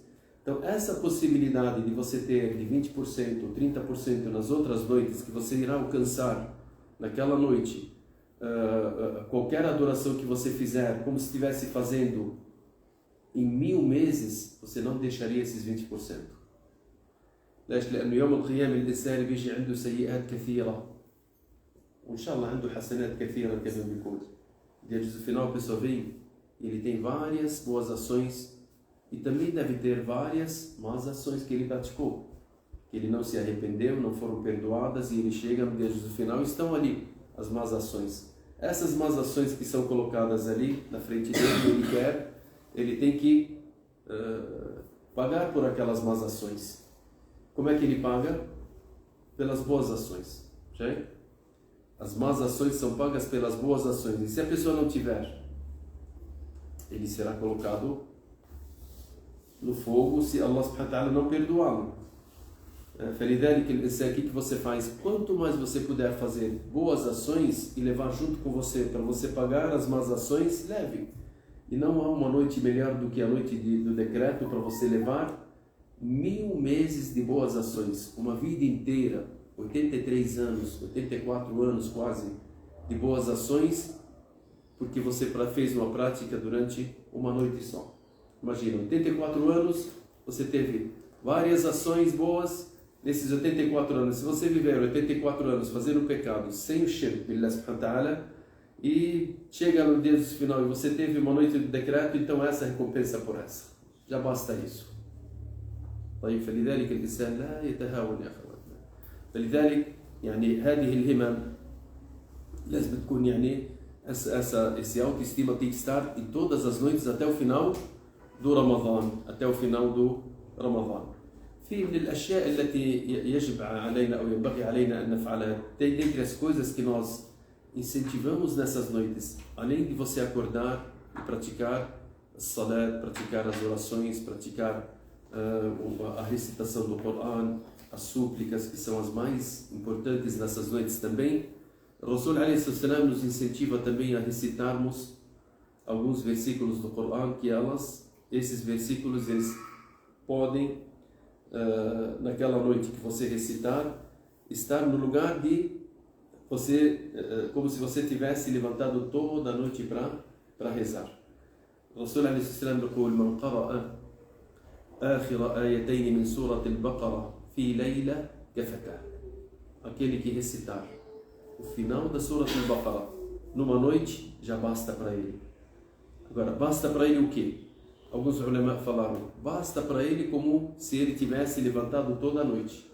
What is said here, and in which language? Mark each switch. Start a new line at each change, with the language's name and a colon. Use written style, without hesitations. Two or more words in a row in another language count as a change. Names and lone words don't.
Portuguese: Então, essa possibilidade de você ter de 20% ou 30% nas outras noites que você irá alcançar naquela noite, qualquer adoração que você fizer, como se estivesse fazendo em 1000 meses, você não deixaria esses 20%.
Arabic: لأنه يوم القيامة الإنسان بيجي عنده سيئات كثيرة وإن شاء الله عنده حسنات كثيرة كما بيقول.
Portuguese: Dia do final a pessoa vem e ele tem várias boas ações e também deve ter várias más ações que ele praticou, que ele não se arrependeu, não foram perdoadas, e ele chega no dia do final e estão ali as más ações. Essas más ações que são colocadas ali na frente dele, ele quer ele tem que pagar por aquelas más ações. Como é que ele paga? Pelas boas ações. Okay? As más ações são pagas pelas boas ações. E se a pessoa não tiver, ele será colocado no fogo se Allah
Arabic: سبحانه وتعالى
Portuguese: não perdoá-lo.
Arabic: فلذلك الإنسان,
Portuguese: o que você faz? Quanto mais você puder fazer boas ações e levar junto com você para você pagar as más ações, leve. E não há uma noite melhor do que a noite do decreto para você levar 1000 meses de boas ações, uma vida inteira, 83 anos, 84 anos quase, de boas ações, porque você fez uma prática durante uma noite só. Imagina, 84 anos, você teve várias ações boas. Nesses 84 anos, se você viver 84 anos fazendo pecado sem o
Arabic: شرك بالله سبحانه وتعالى,
Portuguese: e chega no dia do final e você teve uma noite de decreto, então essa é a recompensa por essa. Já basta isso.
Arabic: طيب فلذلك الإنسان لا يتهاون يا أخواتنا. فلذلك يعني هذه الهمم لازم تكون يعني
Portuguese: esse autoestima tem que estar em todas as noites até o final do Ramadã, até o final do Ramadã.
Arabic: في من الأشياء التي يجب علينا أو ينبغي علينا أن نفعلها,
Portuguese: dentre as coisas que nós incentivamos nessas noites, além de você acordar e praticar a salat, praticar as orações, praticar a recitação do Coran, as súplicas, que são as mais importantes nessas noites também, o Rasul
Arabic: عليه السلام
Portuguese: nos incentiva também a recitarmos alguns versículos do Coran, que esses versículos eles podem naquela noite que você recitar, estar no lugar de você, como se você tivesse levantado toda a noite para rezar.
Arabic: O Rasul عليه السلام يقول من قرأ آخر آيتين من سورة البقرة في ليلة كفتاه.
Portuguese: Aquele que recitar o final da Surah Al-Baqarah numa noite, já basta para ele. Agora, basta para ele o quê? Alguns ulama falaram, basta para ele como se ele tivesse levantado toda a noite.